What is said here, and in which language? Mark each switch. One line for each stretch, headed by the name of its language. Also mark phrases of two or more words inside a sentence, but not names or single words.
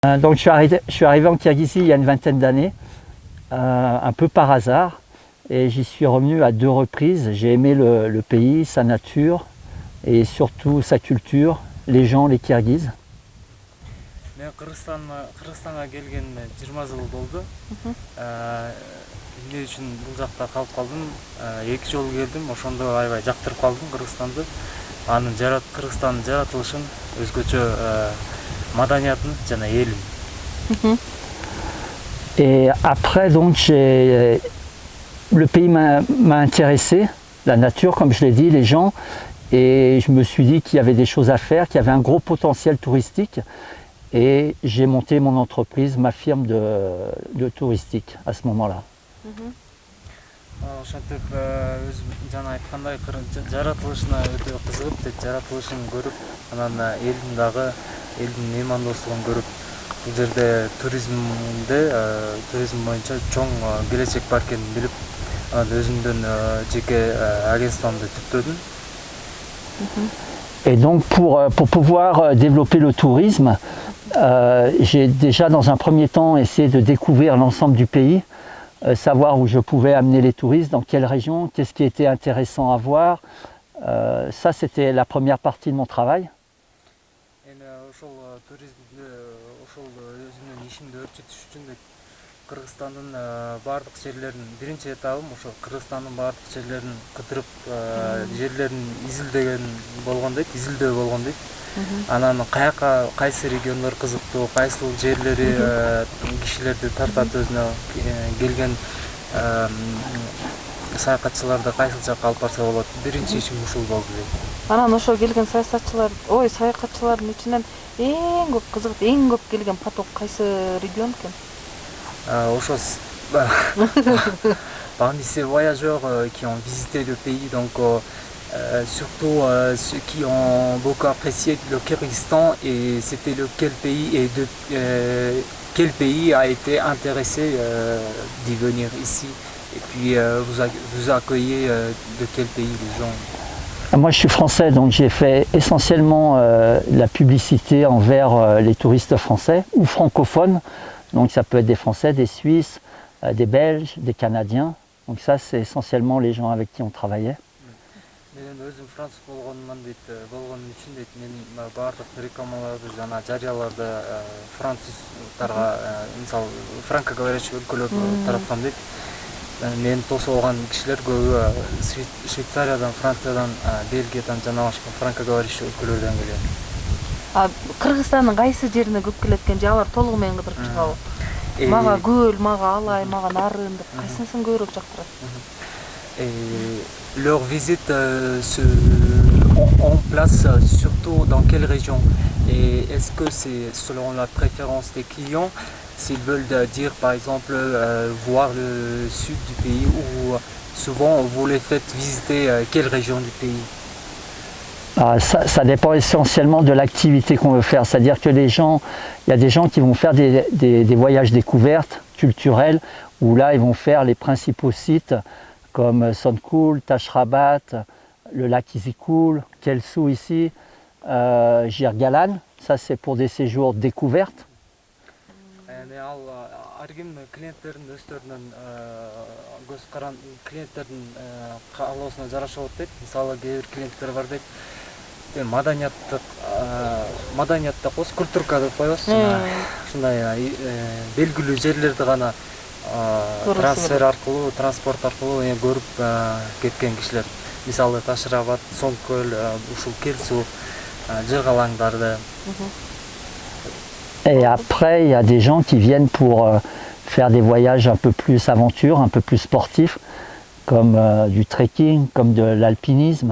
French: Donc je suis arrivé en Kirghizie il y a une vingtaine d'années, un peu par hasard, et j'y suis revenu à 2 reprises. J'ai aimé le pays, sa nature et surtout sa culture, les gens, les Kirghizes.
Kyrgyz: Мен Кыргызстанга келгениме 20 жыл болду. Эмне үчүн бул жакта калып калдым? 2 жолу келдим, ошондо аябай жактырып калдым Кыргызстанды. Анын Кыргызстандын жаратылышын, өзгөчө маданиятын жана элин.
French: Et après, donc, le pays m'a intéressé, la nature, comme je l'ai dit, les gens, et je me suis dit qu'il y avait des choses à faire, qu'il y avait un gros potentiel touristique, et j'ai monté mon entreprise, ma firme de touristique à ce moment-là.
Kyrgyz: Ошентип өзүм жана айткандай жаратылышына өтө кызыгып, жаратылышын көрүп, анан элдин дагы элдин меймандостугун көрүп, бул жерде туризм боюнча чоң келечек бар экенин билип, анан өзүмдүн жеке агентствомду түптөдүм.
French: Et donc pour pouvoir développer le tourisme, j'ai déjà dans un premier temps essayé de découvrir l'ensemble du pays, savoir où je pouvais amener les touristes, dans quelle région, qu'est-ce qui était intéressant à voir. Ça, c'était la première partie de mon travail.
Kyrgyz: Кыргызстандын баардык жерлерин биринчи этабым ошо Кыргызстандын баардык жерлерин кыдырып, жерлерин изилдөө болгон дейт. Анан кайсы региондор кызыктуу, кайсыл жерлери кишилерди тартат өзүнө келген саякатчыларды кайсыл жакка алып барса болот. Биринчи ишим ушул болду дейт. Анан ошо келген саякатчылардын ичинен эң көп кызыгып, эң көп келген поток кайсы регион экен?
French: Parmi ces voyageurs qui ont visité le pays, donc surtout ceux qui ont beaucoup apprécié le Kyrgyzstan, et c'était lequel pays et quel pays a été intéressé d'y venir ici, et puis vous accueillez de quel pays les gens? Moi je suis français, donc j'ai fait essentiellement la publicité envers les touristes français ou francophones. Donc ça peut être des Français, des Suisses, des Belges, des Canadiens. Donc ça c'est essentiellement les gens avec qui on travaillait.
Kyrgyz: Мен өзүм француз болгонуман үчүн мен баардык рекламаларды жана жарыяларды француздарга, мисалы франкоговорящий өлкөлөр тараткан дейт. Мен тосуп алган кишилер көбү Швейцариядан, Франциядан, Бельгиядан жана башка франкоговорящий өлкөлөрдөн келген. Кыргызстандын кайсы жерине көп келет экен, же алар толугу менен кыдырып чыгабы? Мага көл, мага алай, мага нарын деп кайсысын көбүрөөк жактырат?
French: Leur visite en place surtout dans quelle région? Et est-ce que c'est selon la préférence des clients, s'ils veulent dire par exemple voir le sud du pays, ou souvent vous les faites visiter quelle région du pays? Ça dépend essentiellement de l'activité qu'on veut faire. C'est-à-dire que il y a des gens qui vont faire des voyages découvertes culturels, où là ils vont faire les principaux sites comme Sonkoul, Tashrabat, le lac Izikul, Kelsu ici, Jirgalan. Ça c'est pour des séjours découvertes.
Kyrgyz: Маданиятта кос культурка деп коебуз. Ушундай белгилүү жерлерди гана трансфер аркылуу, транспорт аркылуу көрүп кеткен кишилер. Мисалы Ташрабат, Сонкөл, ушул Келсу, Жыргалаңдарды.
French: Et après, il y a des gens qui viennent pour faire des voyages un peu plus aventure, un peu plus sportifs, comme du trekking, comme de l'alpinisme.